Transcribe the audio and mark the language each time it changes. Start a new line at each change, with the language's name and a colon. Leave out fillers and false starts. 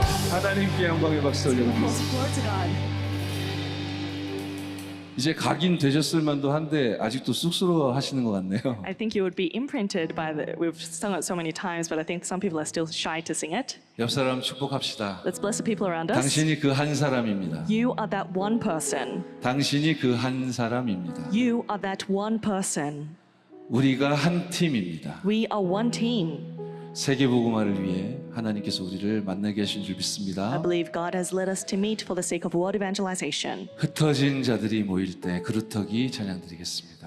Korean: 하나님께 영광의 박수 올려드립니다.
English: Glory to God.
Korean: 이제 각인 되셨을 만도 한데 아직도 쑥스러워 하시는 것 같네요.
English: I think you would be imprinted by the. We've sung it so many times, but I think some people are still shy to sing it.
Korean: 옆 사람 축복합시다.
English: Let's bless the people around us.
Korean: 당신이 그 한 사람입니다.
English: You are that one person.
Korean: 당신이 그 한 사람입니다.
English: You are that one person.
Korean: 우리가 한 팀입니다.
English: We are one team.
Korean: 세계복음화를 위해 하나님께서 우리를 만나게 하신 줄
English: I
Korean: 믿습니다.
English: believe God has led us to meet for the sake of world evangelization.
Korean: 흩어진 자들이 모일 때 그루터기 찬양드리겠습니다.